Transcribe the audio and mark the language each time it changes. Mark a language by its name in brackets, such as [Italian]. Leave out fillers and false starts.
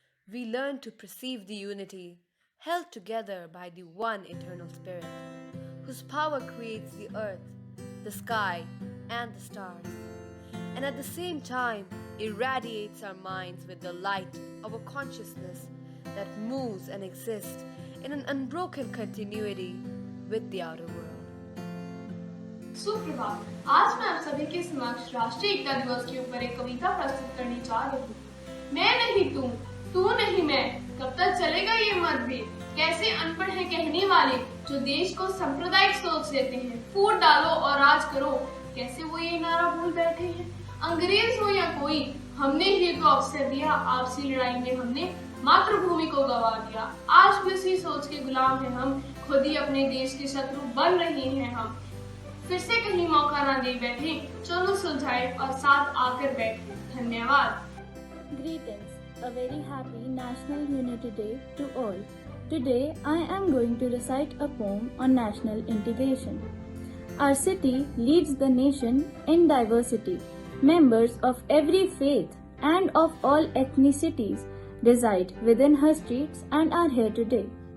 [English] We learn to perceive the unity held together by the one eternal spirit, whose power creates the earth, the sky, and the stars, and at the same time irradiates our minds with the light of a consciousness that moves and exists in an unbroken continuity with the outer world. [Hindi] सुप्रभात। आज मैं आप सभी के समक्ष राष्ट्रीय एकता दिवस के ऊपर एक कविता प्रस्तुत करने जा रही हूँ। मैं नहीं तू नहीं मैं, कब तक चलेगा ये मतभेद? कैसे अनपढ़ है कहने वाले जो देश को सांप्रदायिक सोच देते हैं। फूट डालो और राज करो, कैसे वो ये नारा भूल बैठे हैं। अंग्रेज हो या कोई, हमने ही तो अवसर दिया, आपसी लड़ाई में हमने मातृभूमि को गवा दिया। आज भी उसी सोच के गुलाम हैं हम, खुद ही अपने देश के शत्रु बन रहे हैं हम। फिर से कहीं मौका ना दे बैठे, चलो सुलझाए और साथ आकर बैठे। धन्यवाद। [English] Greetings. A very happy National Unity Day to all. Today I am going to recite a poem on national integration. Our city leads the nation in diversity. Members of every faith and of all ethnicities reside within her streets and are here today.